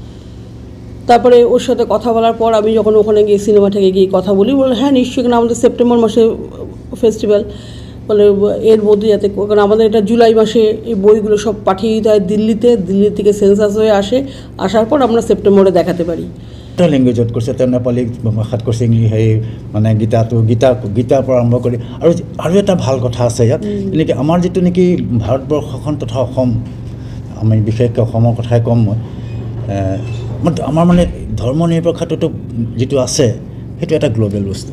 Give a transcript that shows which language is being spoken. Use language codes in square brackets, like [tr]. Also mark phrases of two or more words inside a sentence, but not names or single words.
[bn] তারপরে ওর সাথে কথা বলার পর আমি যখন ওখানে গিয়ে সিনেমা থেকে গিয়ে কথা বলি, বলে হ্যাঁ নিশ্চয়ই, কারণ আমাদের সেপ্টেম্বর মাসে ফেস্টিভ্যাল, বলে এর মধ্যে যাতে, কারণ আমাদের এটা জুলাই মাসে এই বইগুলো সব পাঠিয়ে দিতে হয় দিল্লি থেকে সেন্সাস হয়ে আসার পর আমরা সেপ্টেম্বরে দেখাতে পারি। [as] এটা লেংগুৱেজত কৰিছে, তেওঁ নেপালী ভাষাত কৰিছে, সেই মানে গীতাৰ পৰা আৰম্ভ কৰি। আৰু এটা ভাল কথা আছে ইয়াত, এনেকৈ আমাৰ যিটো নেকি ভাৰতবৰ্ষখন তথা অসম, আমি বিশেষকৈ অসমৰ কথাই ক'ম মই, আমাৰ মানে ধৰ্ম নিৰপেক্ষতাটো যিটো আছে সেইটো এটা গ্ল'বেল বস্তু।